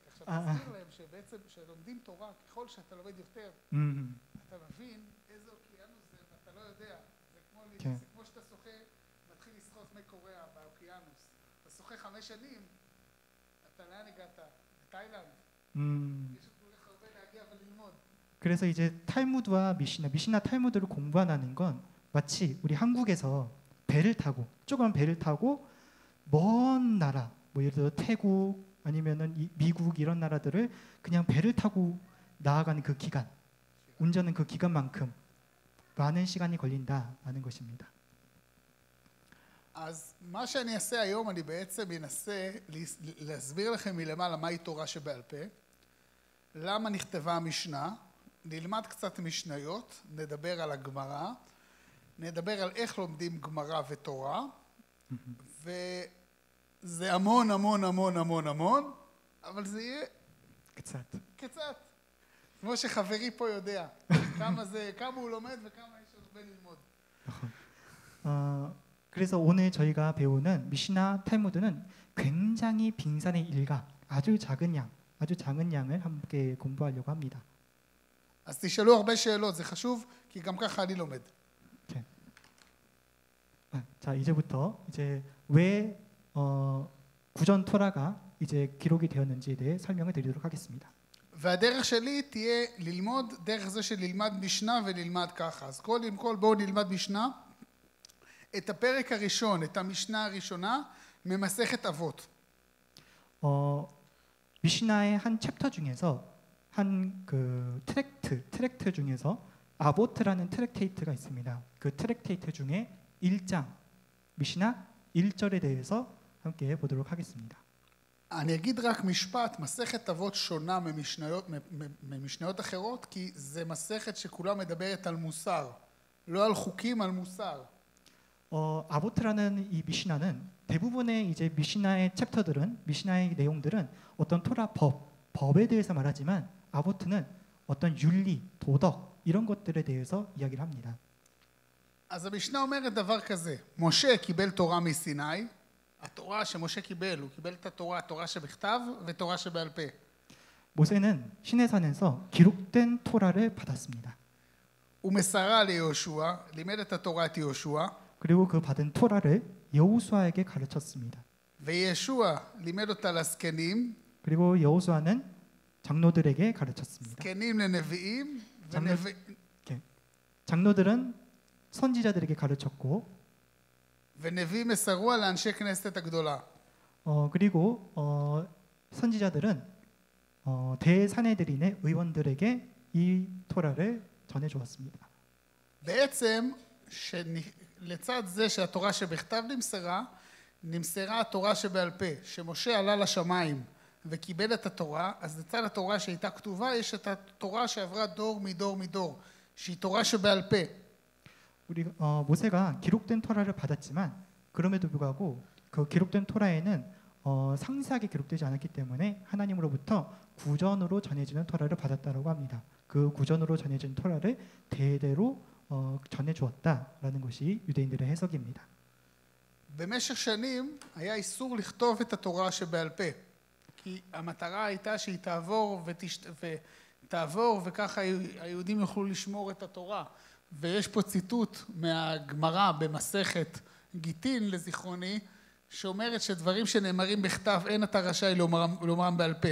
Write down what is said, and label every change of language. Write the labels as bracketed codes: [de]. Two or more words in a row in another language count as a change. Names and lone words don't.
[he] עכשיו, תזכיר להם שבעצם, כשלומדים תורה, ככל שאתה לומד יותר, אתה מבין איזה אוקיינוס זה, ואתה לא יודע. זה כמו שאתה שוחה, מתחיל לשחות מי קוריאה באוקיינוס. אתה שוחה 5 שנים, אתה לאן הגעת? לתאילנד. יש עוד כל כך הרבה להגיע וללמוד. [ko] 그래서 이제 탈무드와 미시나 탈무드를 공부한다는 건 마치 우리 한국에서 조그만 배를 타고 먼 나라, 뭐 예를 들어 태국 아니면은 미국 이런 나라들을 그냥 배를 타고 나아가는 그 기간, 운전은 그 기간만큼 많은 시간이 걸린다라는 것입니다. [he] אז מה שאני אעשה היום, אני בעצם אנסה להסביר לכם מלמעלה מהי תורה שבעל פה, למה נכתבה המשנה, נלמד קצת משניות, נדבר על הגמרא, נדבר על איך לומדים גמרא ותורה, וזה המון, אבל זה יהיה קצת. קצת. כמו שחברי פה יודע. כמה הוא לומד וכמה יש עוד הרבה ללמוד. [ko] 그래서 오늘 저희가 배우는 미시나 탈무드는 굉장히 빙산의 일각, 아주 작은 양을 함께 공부하려고 합니다. [he] אז תשאלו הרבה שאלות, זה חשוב, כי גם ככה אני לומד. [ko] 자, 이제부터 이제 왜 구전 토라가 이제 기록이 되었는지에 대해 설명을 드리도록 하겠습니다. [he] והדרך שלי תהיה ללמוד דרך זה שנלמד משנה ונלמד ככה. אז קודם כל בואו נלמד משנה. את הפרק הראשון, את המשנה הראשונה, ממסכת אבות. [ko] 미시나의 한 챕터 중에서 한 그 트랙트 중에서 아보트라는 트랙테이트가 있습니다. 그 트랙테이트 중에 1장 미시나 1절에 대해서 함께 보도록 하겠습니다. [he] אני אגיד רק משפט, מסכת אבות שונה ממשניות אחרות, כי זה מסכת שכולה מדברת על מוסר, לא על חוקים, על מוסר. [ko] 아보트라는 이 미시나는 대부분의 이제 미시나의 챕터들은 미시나의 내용들은 어떤 토라 법에 대해서 말하지만 아보트는 어떤 윤리, 도덕 이런 것들에 대해서 이야기를 합니다. [he] אז המשנה אומרת דבר כזה, משה קיבל תורה מסיני, התורה שמשה קיבל, הוא קיבל את התורה שבכתב ותורה שבעל פה. [ko] 모세는 시내산에서 기록된 토라를 받았습니다. [he] הוא מסרה ליהושע, לימד את התורה את יהושע. [ko] 그리고 그 받은 토라를 여호수아에게 가르쳤습니다. [he] וישוע לימד אותה לזקנים. [ko] 그리고 여호수아는 장로들에게 가르쳤습니다. [he] זקנים לנביאים. [ko] 장로들은 선지자들에게 가르쳤고 [he] ונביאים מסרוה לאנשי כנסת הגדולה. [ko] 그리고 선지자들은 대사내들인의 의원들에게 이 토라를 전해 주었습니다. [he] בעצם לצד זה שהתורה שבכתב נמסרה התורה שבעל פה, שמשה עלה לשמיים וקיבל את התורה, אז לצד התורה שהייתה כתובה יש את התורה שעברה דור מדור מדור, שהיא תורה שבעל פה. [ko] 우리 모세가 기록된 토라를 받았지만 그럼에도 불구하고 그 기록된 토라에는 상세하게 기록되지 않았기 때문에 하나님으로부터 구전으로 전해지는 토라를 받았다라고 합니다. 그 구전으로 전해진 토라를 대대로 전해 주었다라는 것이 유대인들의 해석입니다. [he] במשך שנים היה איסור לכתוב את התורה שבעל פה, כי המטרה הייתה שהיא תעבור וככה היהודים יוכלו לשמור את התורה. ויש פה ציטוט מהגמרא במסכת גיטין לזיכרוני, שאומרת שדברים שנאמרים בכתב אין אתה רשאי לומרם בעל פה.